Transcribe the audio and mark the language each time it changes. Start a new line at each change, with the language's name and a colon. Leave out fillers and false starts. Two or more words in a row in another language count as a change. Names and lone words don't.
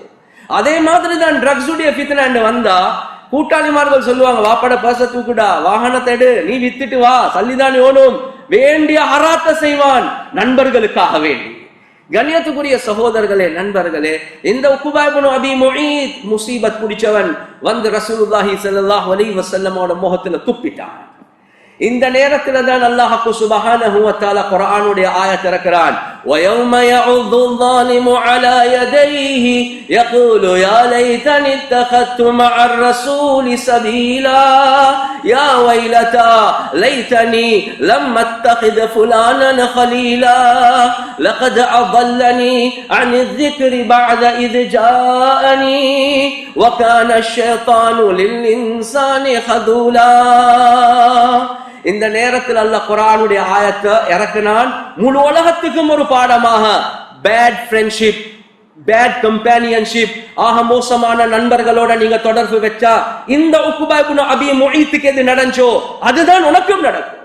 Tamil: அதே மாதிரி தான் ட்ரக்ஸ் உடைய ஃபித்னா வந்தா கூட்டாளிமார்கள் சொல்லுவாங்க, வாப்பட பர்ச தூக்குடா, வாகனத்தை எடு, நீ வித்துட்டு வா, சல்லிதான் ஓனும், வேண்டிய ஹராத்த செய்வான் நண்பர்களுக்காக வேண்டி. கண்ணியத்துக்குரிய சகோதரர்களே, நண்பர்களே, இந்த உக்பா இப்னு அபி முஈத் முசீபத் பிடிச்சவன் வந்து
Arabic: رسول الله صلى الله عليه وسلم
Tamil: முகத்துல துப்பிட்டான். இந்த நேரத்துல தான் அல்லாஹ்
Arabic: سبحانه وتعالى
Tamil: குர்ஆனுடைய ஆயத் இறக்குறான்,
Arabic: وَيَوْمَ يَعُضُّ الظَّالِمُ عَلَى يَدَيْهِ يَقُولُ يَا لَيْتَنِي اتَّخَذْتُ مَعَ الرَّسُولِ سَبِيلًا يَا وَيْلَتَى لَيْتَنِي لَمْ أَتَّخِذْ فُلَانًا خَلِيلًا لَقَدْ أَضَلَّنِي عَنِ الذِّكْرِ بَعْدَ إِذْ جَاءَنِي وَكَانَ الشَّيْطَانُ لِلْإِنسَانِ خَذُولًا.
Tamil: இந்த நேரத்தில் அல்லாஹ் குர்ஆனுடைய ஆயத்தை இறக்கினான், முழு உலகத்துக்கும் ஒரு பாடமாக.
English: bad friendship, bad companionship,
Tamil: ஆக மோசமான நண்பர்களோட நீங்க தொடர்பு வச்சா இந்த உக்பா இப்னு அபி முஈத்துக்கு எது நடந்தோ அதுதான் உனக்கும் நடக்கும்.